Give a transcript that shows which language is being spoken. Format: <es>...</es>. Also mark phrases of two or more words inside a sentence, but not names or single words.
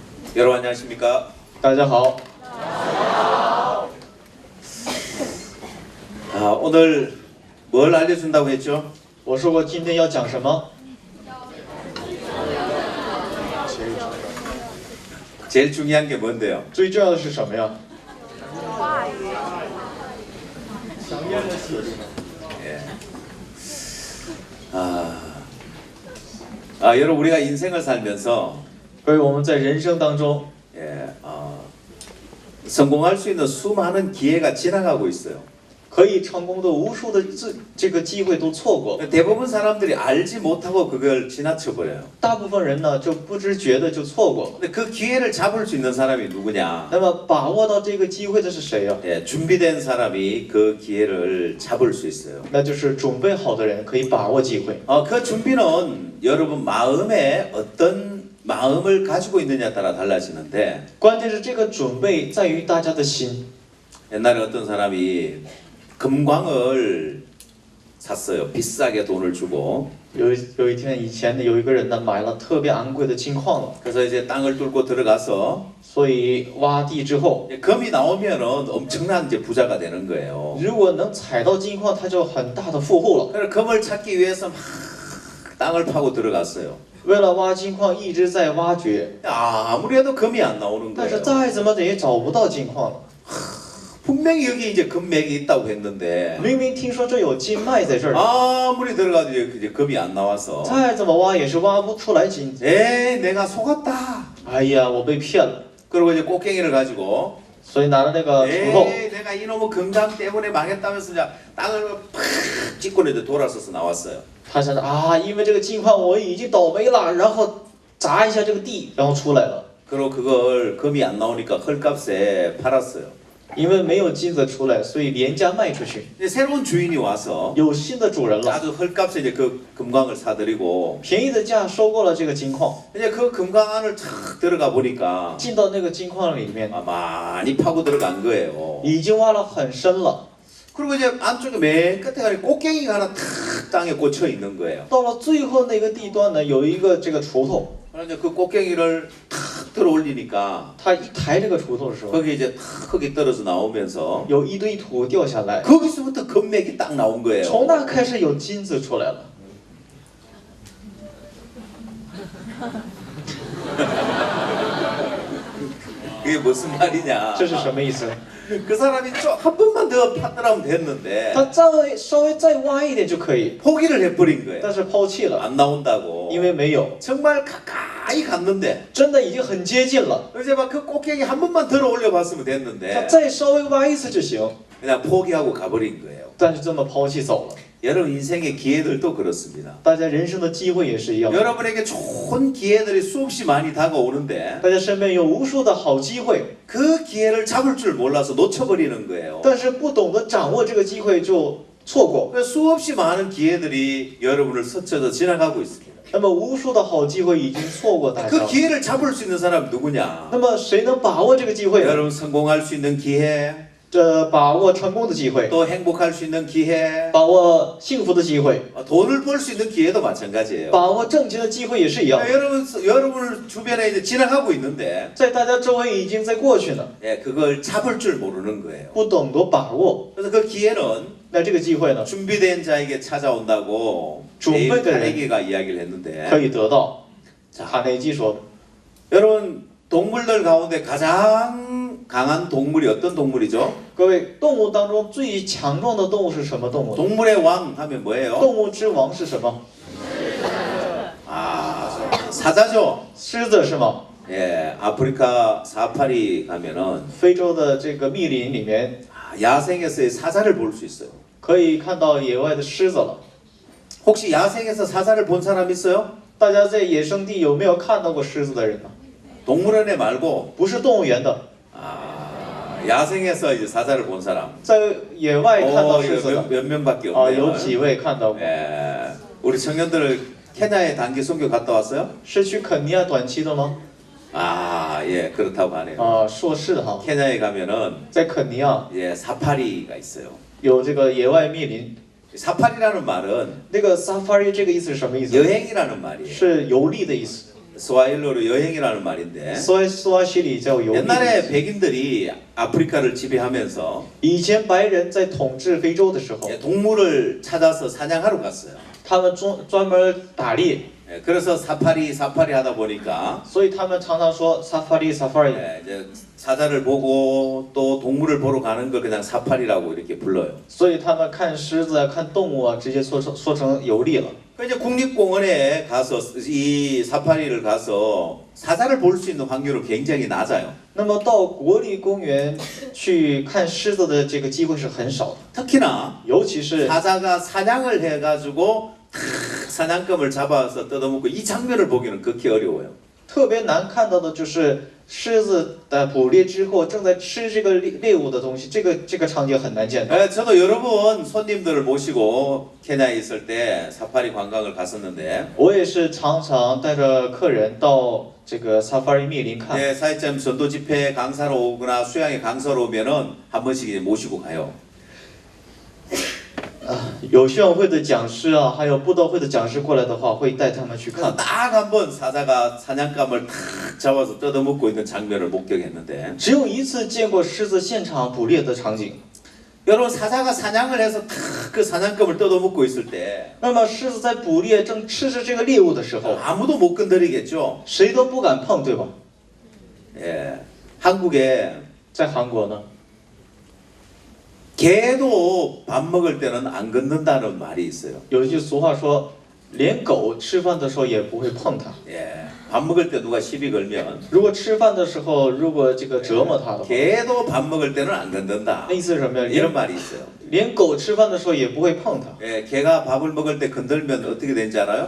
<ko>여러분 안녕하십니까?</ko> <zh>大家好，</zh> <ko>오늘 뭘 알려준다고 했죠?</ko> <zh>我说过今天要讲什么？</zh> <ko>제일 중요한 게 뭔데요?</ko> <zh>最重要的是什么呀？</zh> <ko>여러분 우리가 인생을 살면서</ko> <zh>所以我们在人生当中，</zh> <ko>성공할 수 있는 수많은 기회가 지나가고 있어요.</ko> <zh>可以成功的无数的这个机会都错过，</zh> <ko>대부분 사람들이 알지 못하고 그걸 지나쳐 버려요.</ko> <zh>大部分人呢就不知觉的就错过。</zh> <ko>근데 그 기회를 잡을 수 있는 사람이 누구냐?</ko> <zh>那么把握到这个机会的是谁呀？</zh> <ko>준비된 사람이 그 기회를 잡을 수 있어요.</ko> <zh>那就是准备好的人可以把握机会。</zh> <ko>그 준비는 여러분 마음에 어떤 마음을 가지고 있느냐에 따라 달라지는데</ko> <zh>关键是这个准备在于大家的心。</zh> <ko>옛날에 어떤 사람이 금광을 샀어요. 비싸게 돈을 주고</ko> <zh>有一天以前呢，有一个人呢买了特别昂贵的金矿了，</zh> <ko>그래서 이제 땅을 뚫고 들어가서</ko> <zh>所以挖地之后，</zh> <ko>금이 나오면은 엄청난 이제 부자가 되는 거예요.</ko> <zh>如果能采到金矿，他就很大的富户了。</zh> <ko>그래서 금을 찾기 위해서 막 땅을 파고 들어갔어요.</ko> <zh>为了挖金矿一直在挖掘，</zh> <ko>아무리 해도 금이 안 나오는</ko> <zh>但是</zh> <ko>거예요.</ko> <zh>再怎么的也找不到金矿了。</zh> <ko>분명히 여기 이제 금맥이 있다고 했는데</ko> <zh>明明听说这有金脉在这儿，</zh> <ko>아무리 들어가도 이제 금이 안 나와서</ko> <zh>再怎么挖也是挖不出来金。</zh> <ko>에이 내가 속았다.</ko> <zh>哎呀，我被骗了，</zh> <ko>그리고 이제 꽃갱이를 가지고</ko> <zh>所以拿了那个锄头，</zh> <ko>에이 내가 이놈의 금강 때문에 망했다면서 이제 땅을 팍 찍고 이제 돌아서서 나왔어요.</ko> <zh>他想着啊，因为这个金矿我已经倒霉了，然后砸一下这个地，然后出来了。</zh> <ko>그리고 그걸 금이 안 나오니까 헐값에 팔았어요.</ko> <zh>因为没有金子出来，所以廉价卖出去。</zh> <ko>이제 새로운 주인이 와서</ko> <zh>有新的主人了，</zh> <ko>아주 헐값에 이제 그 금광을 사들이고</ko> <zh>便宜的价收购了这个金矿，</zh> <ko>이제 그 금광 안을 탁 들어가 보니까</ko> <zh>进到那个金矿里面，</zh> <ko>많이 파고 들어간 거예요.</ko> <zh>已经挖了很深了。</zh> <ko>그리고 이제 안쪽에 맨 끝에 가니 꽃갱이가 하나 탁 땅에 꽂혀 있는 거예요.</ko> <zh>到了最后那个地段呢，有一个这个锄头，</zh> <ko>그래서 이제 그 꽃갱이를 탁 들어 올리니까</ko> <zh>他一抬这个锄头的时候，</zh> <ko>거기 이제 탁 흙이 떨어져 나오면서</ko> <zh>有一堆土掉下来，</zh> <ko>거기서부터 금맥이 딱 나온 거예요.</ko> <zh>从那开始有金子出来了。</zh> <ko>그게 무슨 말이냐?</ko> <zh>这是什么意思？</zh> <ko>그 사람이 한 번만 더 파더라면 됐는데</ko> <zh>他稍微再挖一点就可以，</zh> <ko>포기를 해버린 거예요.</ko> <zh>但是抛弃了，</zh> <ko>안 나온다고.</ko> <zh>因为没有，</zh> <ko>정말 가까이 갔는데</ko> <zh>真的已经很接近了。</zh> <ko>이제 막 그 꽃갱이 한 번만 들어 올려봤으면</ko> <zh>他</zh> <ko>됐는데</ko> <zh>再稍微挖一次就行，</zh> <ko>그냥 포기하고 가버린 거예요.</ko> <zh>但是这么抛弃走了。</zh> <ko>여러분 인생의 기회들도 그렇습니다.</ko> <zh>大家人生的机会也是一样，</zh> <ko>여러분에게 좋은 기회들이 수없이 많이 다가오는데</ko> <zh>大家身边有无数的好机会，</zh> <ko>그 기회를 잡을 줄 몰라서 놓쳐버리는 거예요.</ko> <zh>但是不懂得掌握这个机会就错过。</zh> <ko>그래서 수없이 많은 기회들이 여러분을 스쳐서 지나가고 있습니다.</ko> <zh>那么无数的好机会已经错过大家</zh> <ko>그</ko> <zh>了。</zh> <ko>기회를 잡을 수 있는 사람 누구냐?</ko> <zh>那么谁能把握这个机会呢？</zh> <ko>여러분 성공할 수 있는 기회,</ko> <zh>把握成功的机会，</zh> <ko>또 행복할 수 있는 기회,</ko> <zh>把握幸福的机会，</zh> <ko>돈을 벌 수 있는 기회도 마찬가지예요.</ko> <zh>把握挣钱的机会也是一样。</zh> <ko>여러분 주변에 이제 지나가고 있는데</ko> <zh>在大家周围已经在过去了，</zh> <ko>그걸 잡을 줄 모르는 거예요.</ko> <zh>不懂得把握。</zh> <ko>그래서 그 기회는</ko> <zh>那这个机会呢，</zh> <ko>준비된 자에게 찾아온다고 준비된 카네기가 이야기를 했는데</ko> <zh>可以得到。</zh> <ko>자,</ko> <zh>卡内基说，</zh> <ko>여러분 동물들 가운데 가장 강한 동물이 어떤 동물이죠?</ko> <zh>各位，动物当中最强壮的动物是什么动物？</zh> <ko>동물의 왕 하면 뭐예요?</ko> <zh>动物之王是什么？</zh> <ko>사자죠.</ko> <zh>狮子是吗？</zh> <ko>예, 아프리카 사파리 가면은</ko> <zh>非洲的这个密林里面</zh> <ko>야생에서의 사자를 볼 수 있어요.</ko> <zh>可以看到野外的狮子了。</zh> <ko>혹시 야생에서 사자를 본 사람 있어요?</ko> <zh>大家在野生地有没有看到过狮子的人呢？</zh> <ko>동물원에 말고</ko> <zh>不是动物园的，</zh> <ko>야생에서 이제 사자를 본 사람.</ko> <zh>在野外看到狮</zh> <ko>이거</ko> <zh>子的</zh> <ko>몇 명밖에</ko> <zh>啊，</zh> <ko>없네요.</ko> <zh>有几位看到过？</zh> <ko>예, 우리 청년들 케냐에 단기 선교 갔다 왔어요?</ko> <zh>是去肯尼亚短期的吗？</zh> <ko>예, 그렇다고 하네요.</ko> <zh>啊，硕士的哈，</zh> <ko>케냐에 가면은</ko> <zh>在肯尼亚</zh> <ko>예, 사파리가 있어요.</ko> <zh>有这个野外密林。</zh> <ko>사파리라는 말은</ko> <zh>那个 safari 这个意思是什么意思？</zh> <ko>여행이라는 말이에요.</ko> <zh>是游历的意思。</zh> <ko>스와힐로로 여행이라는 말인데</ko> <zh>苏阿西里叫游历。</zh> <ko>옛날에 백인들이 아프리카를 지배하면서</ko> <zh>以前白人在统治非洲的时候，</zh> <ko>동물을 찾아서 사냥하러 갔어요.</ko> <zh>他们专门打猎，</zh> <ko>그래서 사파리 하다 보니까</ko> <zh>所以他们常常说 safari safari。</zh> <ko>이제 사자를 보고 또 동물을 보러 가는 걸 그냥 사파리라고 이렇게 불러요.</ko> <zh>所以他们看狮子啊，看动物啊，直接说成游历了。</zh> <ko>그 이제 국립공원에 가서 이 사파리를 가서 사자를 볼 수 있는 확률은 굉장히 낮아요.</ko> <zh>那么到国立公园去看狮子的这个机会是很少的，</zh> <ko>특히나</ko> <zh>尤其是</zh> <ko>사자가 사냥을 해가지고 사냥감을 잡아서 뜯어먹고 이 장면을 보기는 극히 어려워요.</ko> <zh>特别难看到的就是狮子的捕猎之后正在吃这个猎物的东西，这个场景很难见到。</zh> <ko>저도 여러 번 손님들을 모시고 케냐에 있을 때 사파리 관광을 갔었는데</ko> <zh>我也是常常带着客人到这个 safari 密林看。</zh> <ko>사회점 전도 집회 강사로 오거나 수양회 강사로 오면은 한 번씩 이제 모시고 가요.</ko> <zh>有宣讲会的讲师啊，还有布道会的讲师过来的话，会带他们去</zh> <ko>그래서</ko> <zh>看。</zh> <ko>딱 한 번 사자가 사냥감을 탁 잡아서 뜯어먹고 있는 장면을 목격했는데</ko> <zh>只有一次见过狮子现场捕猎的场景。</zh> <ko>여러분 사자가 사냥을 해서 탁 그 사냥감을 뜯어먹고 있을 때</ko> <zh>那么狮子在捕猎正吃着这个猎物的时候，</zh> <ko>아무도 못 건드리겠죠.</ko> <zh>谁都不敢碰，对吧？</zh> <ko>예, 한국에</ko> <zh>在韩国呢，</zh> <ko>개도 밥 먹을 때는 안 건든다는 말이 있어요.</ko> <zh>有一句俗话说，连狗吃饭的时候也不会碰它。</zh> <ko>예, 밥 먹을 때 누가 시비 걸면</ko> <zh>如果吃饭的时候，如果这个折磨它的话，</zh> <ko>개도 밥 먹을 때는 안 건든다.</ko> <zh>那意思是什么呀？</zh> <ko>이런 말이 있어요.</ko> <zh>连狗吃饭的时候也不会碰它。</zh> <ko>예, 개가 밥을 먹을 때 건들면 어떻게 되는지 알아요?</ko>